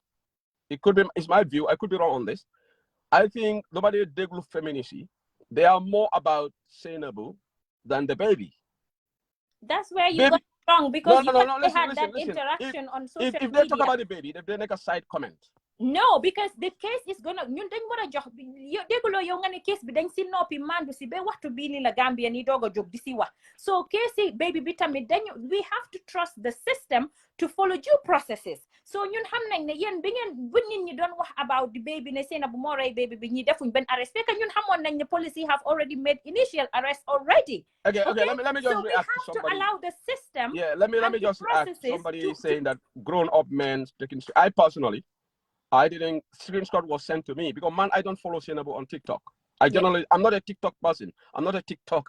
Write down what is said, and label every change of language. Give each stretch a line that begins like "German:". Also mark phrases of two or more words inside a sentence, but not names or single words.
English: It could be, it's my view. I could be wrong on this. I think nobody deglu femininity. They are more about Sainabou than the baby. That's where you Baby, got wrong, because you listen, had that listen. interaction on social If media. they talk about the baby, if they make a side comment. No, because the case is gonna
Wolof: ñun dañ wara jox yo dégulo yow nga ne case bi dañ si noppi mandu si ba waxtu bi ni la Gambia ni doga jog di si wax.
English: So case baby
Wolof: bi tamit
English: we have to trust the system to follow due processes.
Wolof: So ñun xam nañ ne yeen bi ngeen bu nit ñi doon wax
English: about the baby
Wolof: ne Sainabou mo ray baby bi ñi defuñ ben arrest fekk ñun xamone nañ ne
English: police have already made initial arrest already. Okay, let me just so we react have to somebody. to allow the system. Yeah, let me just ask somebody saying that grown up men taking. I personally, I didn't, screenshot was sent to me because, man, I don't follow Sainabou on TikTok. I'm not a TikTok person. I'm not a TikToker.